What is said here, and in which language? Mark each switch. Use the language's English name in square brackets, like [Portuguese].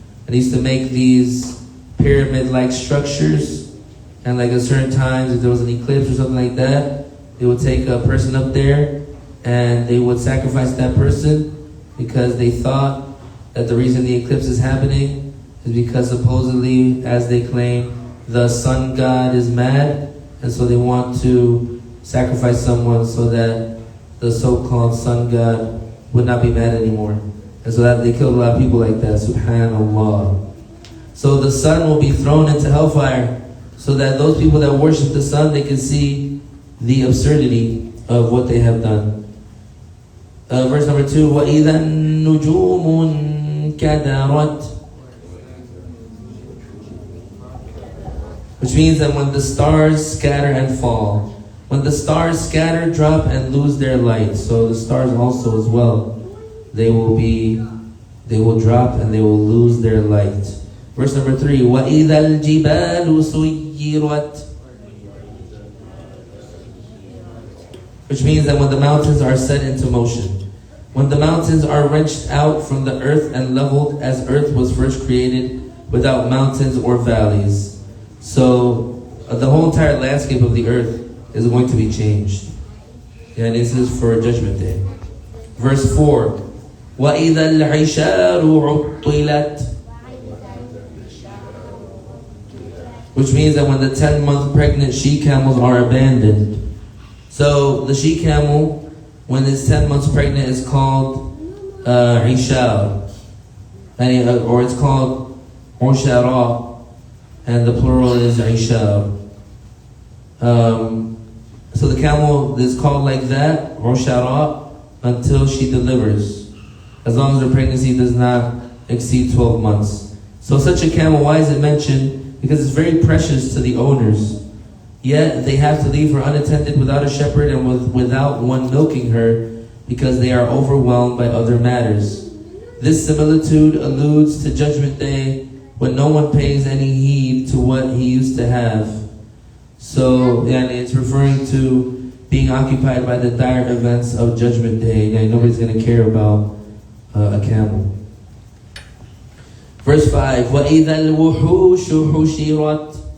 [English] And they used to make these pyramid-like structures, and like at certain times, if there was an eclipse or something like that, they would take a person up there and they would sacrifice that person, because they thought that the reason the eclipse is happening is because supposedly, as they claim, the sun god is mad, and so they want to sacrifice someone so that the so-called sun god would not be mad anymore. And so that they killed a lot of people like that, subhanallah. So the sun will be thrown into hellfire, so that those people that worship the sun, they can see the absurdity of what they have done. Verse number 2, [Arabic] وَإِذَا النُّجُومُ انْكَدَرَتْ. [English] Which means that when the stars scatter and fall. When the stars scatter, drop, and lose their light. So the stars also as well, they will drop and they will lose their light. Verse number 3, [Arabic] وَإِذَا الْجِبَالُ سُيِّرَتْ. [English] Which means that when the mountains are set into motion. When the mountains are wrenched out from the earth and leveled as earth was first created, without mountains or valleys. So the whole entire landscape of the earth is going to be changed. And this is for Judgment Day. Verse 4, [Arabic] وَإِذَا الْعِشَارُ عُطِّلَتْ. [English] Which means that when the 10-month pregnant she-camels are abandoned. So the she-camel, when it's 10 months pregnant, is called Ishar. Or it's called Ushara. And the plural is Ishar. So the camel is called like that, Ushara, until she delivers. As long as her pregnancy does not exceed 12 months. So such a camel, why is it mentioned? Because it's very precious to the owners. Yet they have to leave her unattended without a shepherd and without one milking her, because they are overwhelmed by other matters. This similitude alludes to Judgment Day, when no one pays any heed to what he used to have. So it's referring to being occupied by the dire events of Judgment Day. Nobody's going to care about a camel. Verse 5, [Arabic] وَإِذَا الْوُحُوشُ حُشِرَتْ.